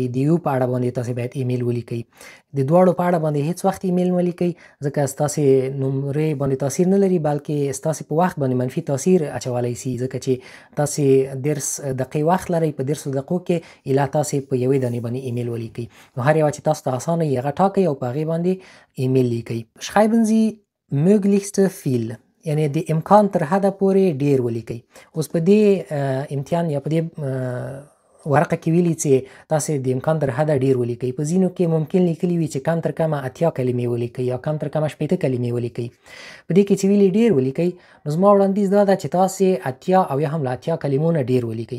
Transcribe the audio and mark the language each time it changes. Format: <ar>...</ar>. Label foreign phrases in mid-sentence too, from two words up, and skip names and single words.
<ps>د یو په اړه باندې تاسې باید ایمیل ولیکئ. د دواړو په اړه باندې هیڅ وخت ایمیل مه لیکئ ځکه ستاسې نمرې باندې تاثیر نه لري بلکې ستاسې په وخت باندې منفي تاثیر اچولی سي ځکه چې تاسې 10 دقیقې وخت لرئ. په 10 دقیقو کې ایله تاسې په یوې دانې باندې ایمیل ولیکئ. نو هر یوه چې تاسو ته اسانه وي هغه ټاکئ او په هغې باندې ایمیل لیکئ.</ps> <de>schreiben Sie möglichst viel،</de> <ps>یعنی د امکان تر حده پورې ډیر ولیکئ. اوس په دې امتحان یا په دې ورقه کې ویلي چې تاسې د امکان تر حده ډیر ولیکئ. په ځینو کې ممکن لیکلي وي چې کم تر کمه 80 کلمې ولیکئ یا کم تر کمه 80 کلمې ولیکئ. په دې کې چې ویلي ډیر ولیکئ نو زما وړاندیز دا ده چې تاسې 80 او یا هم له 80 کلمو نه ډیر ولیکئ.</ps>